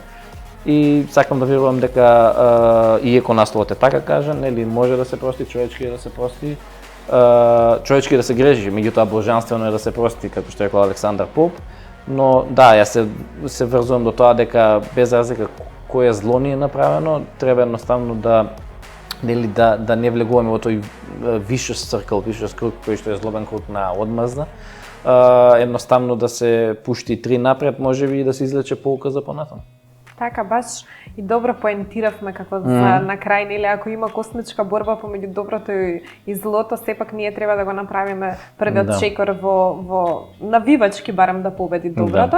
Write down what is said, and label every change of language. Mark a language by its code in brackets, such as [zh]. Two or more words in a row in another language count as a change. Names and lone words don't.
[mk] И сакам да верувам дека иако насловот е така кажан, нели може да се прости, човечки е да се прости, човечки е да се греши, меѓутоа божанствено е да се прости, како што рекол Александар Поп. Но да, јас се врзувам до тоа дека без разлика кое зло ни е направено, треба едноставно да не влегуваме во тој [en] vicious circle, [mk] vicious круг кој што е злобен круг на одмазда. Едноставно да се пушти три напред, можеби и да се извлече поука за понатаму. Така, баш и добро поентиравме како за на крај, нели, ако има космичка борба помеѓу доброто и злото, сепак ние треба да го направиме првиот чекор во навивачки барем да победи доброто.